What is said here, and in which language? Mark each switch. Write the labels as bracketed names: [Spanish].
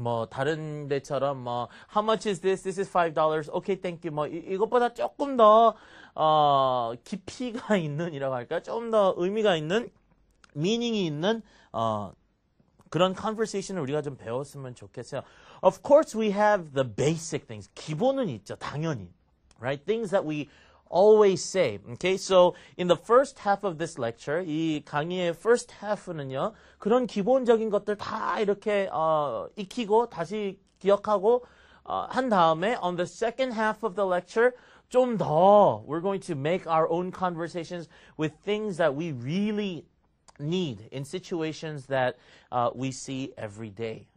[Korean] 다른 데처럼, [English] how much is this? This is $5. Okay, thank you. [Korean] 이것보다 조금 더, 깊이가 있는, 이라고 할까? 좀 더 의미가 있는, meaning이 있는, 그런 conversation을 우리가 좀 배웠으면 좋겠어요. [English] Of course, we have the basic things. [Korean] 기본은 있죠, 당연히. [English] Right? Things that we always say. Okay, so in the first half of this lecture, [Korean] 이 강의의 first half는요, 그런 기본적인 것들 다 이렇게 익히고 다시 기억하고 한 다음에 [English] on the second half of the lecture, [Korean] 좀 더 [English] we're going to make our own conversations with things that we really need in situations that we see every day.